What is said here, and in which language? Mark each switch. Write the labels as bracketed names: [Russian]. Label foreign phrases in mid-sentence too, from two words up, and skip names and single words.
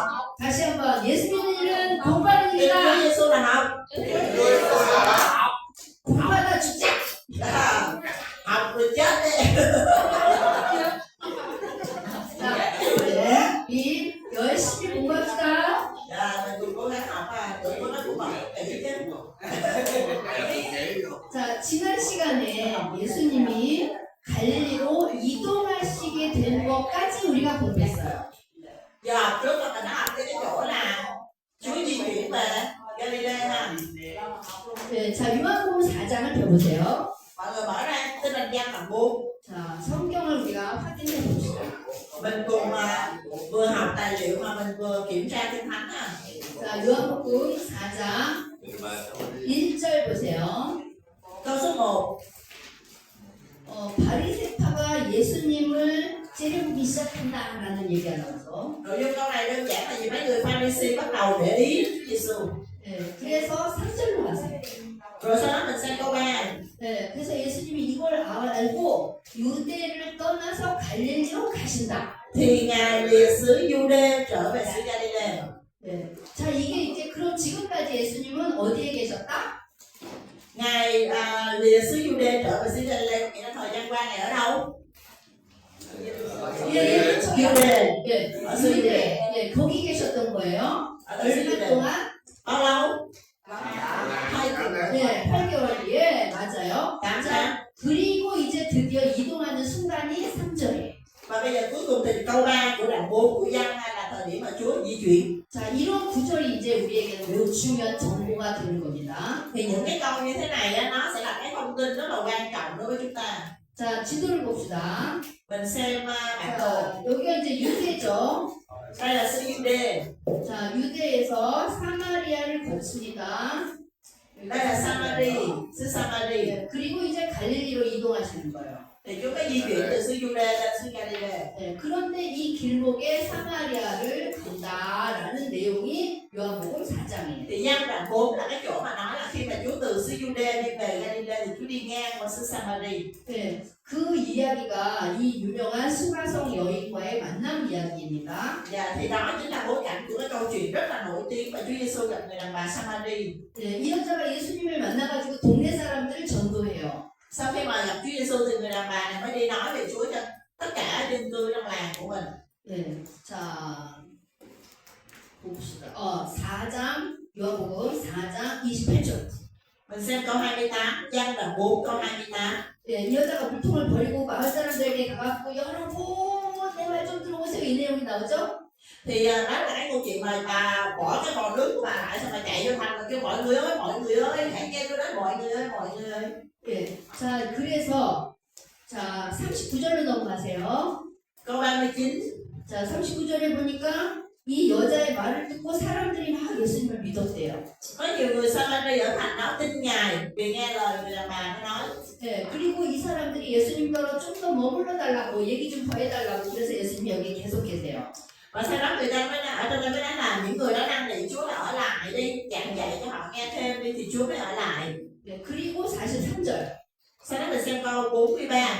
[Korean] 다시 한번 예수 믿는 일은 공부하는 [Vietnamese] Tin [Korean] 일이다. [Vietnamese] Chúa Giêsu là học. [Korean] 공부하다 죽자. [Vietnamese] Học rồi chết đi. [Korean] 자, 네. 이 열심히 공부합시다. [Vietnamese] Dạ, mình cũng cố gắng học tự có nó cũng học kỹ chứ. [Korean] 자, 지난 시간에 예수님이 갈릴리로 이동하시게 된 것까지 우리가 공부했어요. [Vietnamese] Giờ học trước là mình đã học cái chỗ là Chúa di chuyển về Galilee ha. [Korean] 네, 자, 요한복음 4장을 펴보세요. [Vietnamese] Mọi người mở ra Tin Lành Giăng đoạn 4. [Korean] 자, 성경을 우리가 확인해 봅시다. [Vietnamese] Mình cùng vừa học tài liệu mà mình vừa kiểm tra Kinh Thánh ha. [Korean] 자, 요한복음 4장 1절 보세요. [Vietnamese] Câu số 1. [Korean] 바리새파가 예수님을 째려보기 시작한다라는 얘기가 나와서 [Vietnamese] Nội dung câu này đơn giản là vì mấy người Pha-ri-si bắt đầu để ý Chúa Giêsu. [Korean] 네, 그래서 3절로 가세요. [Vietnamese] Rồi sau đó mình sang câu 3. [Korean] 네, 그래서 예수님이 이걸 알고 유대를 떠나서 갈릴리로 가신다. [Vietnamese] Thì Ngài lìa xứ Giu-đê trở về xứ Ga-li-lê. [Korean] 네, 자 이게 이제 그럼 지금까지 예수님은 어디에 계셨다? [Vietnamese] Ngài lìa xứ Giu-đê trở về xứ Ga-li-lê, có nghĩa là thời gian qua Ngài ở đâu? Giu-đê. [Korean] 네, [Vietnamese] ở xứ Giu-đê. [Korean] 네, 거기 계셨던 거예요. [Vietnamese] Ở xứ [Korean] 얼마 [Vietnamese] Giu-đê. [Korean] 동안? [Vietnamese] Bao lâu? [Korean] 네, 8개월. 예, 맞아요. [Vietnamese] 8 [Korean] 자, [Vietnamese] tháng. [Korean] 그리고 이제 드디어 이동하는 순간이 3절이에요. [Vietnamese] Và bây giờ cuối cùng thì câu 3 của đoạn 4 của Giăng là thời điểm mà Chúa di chuyển. [Korean] 자, 이런 구절이 이제 우리에게 매우 중요한 정보가 되는 겁니다. [Vietnamese] Thì những cái câu như thế này á, nó sẽ là cái thông tin rất là quan trọng đối với chúng ta. [Korean] 자, 지도를 봅시다. [Vietnamese] Mình xem bản đồ. [Korean] 자, 여기가 이제 유대죠. [Vietnamese] Đây là xứ Giu-đê. [Korean] 자, 유대에서 사마리아를 거칩니다. [Vietnamese] Đây là Samari, xứ Samari. [Korean] 네, 그리고 이제 갈릴리로 이동하시는 거예요. [Vietnamese] Thì chúng ta di chuyển từ xứ Giu-đê lên xứ Ga-li-lê. [Korean] 네, 그런데 이 길목에 사마리아를 간다라는 내용이 요한복음 4장이에요. [Vietnamese] Thì Giăng đoạn 4 là cái chỗ mà nói là khi mà Chúa từ xứ Giu-đê đi về Ga-li-lê thì Chúa đi ngang qua xứ Samari. [Korean] 네, 그 이야기가 이 유명한 수가성 여인과의 만남 이야기입니다. [Vietnamese] Dạ, thì đó chính là bối cảnh của cái câu chuyện rất là nổi tiếng mà Chúa Giêsu gặp người đàn bà Samari. [Korean] 네, 이 여자가 예수님을 만나가지고 동네 사람들을 전도해요. [Vietnamese] Sau khi mà gặp Chúa Giêsu thì người đàn bà này mới đi nói về Chúa cho tất cả dân cư trong làng của mình. [Korean] 네, 자 봅시다. 4장 요한복음 4장 28절. [Vietnamese] Mình xem câu 28, Giăng đoạn 4 câu 28. [Korean] 네, 이 여자가 물통을 버리고 마을 사람들에게 가갖고 여러분 내 말 좀 들어보세요 이 내용이 나오죠? [Vietnamese] Thì đó là cái câu chuyện mà bà bỏ cái bò nước của bà lại xong rồi chạy vô thành rồi kêu mọi người ơi hãy nghe tôi nói mọi người ơi. [Korean] 네, 자 그래서 자 39절로 넘어가세요. [Vietnamese] Câu 39. [Korean] 자 39절에 보니까 이 여자의 말을 듣고 사람들이 막 예수님을 믿었대요. [Vietnamese] Có nhiều người Samari ở thành đó tin Ngài vì nghe lời người đàn bà nó nói. [Korean] 네, 그리고 이 사람들이 예수님 따라 좀 더 머물러 달라고 얘기 좀 더 해달라고 그래서 예수님이 여기 계속 계세요. [Vietnamese] Và sau đó người ta mới ở trong đây mới nói là những người đó đang bị Chúa là ở lại đi, giảng dạy cho họ nghe thêm đi thì Chúa mới ở lại. [Korean] 네, 그리고 43절. [Vietnamese] Sau đó mình xem câu 43.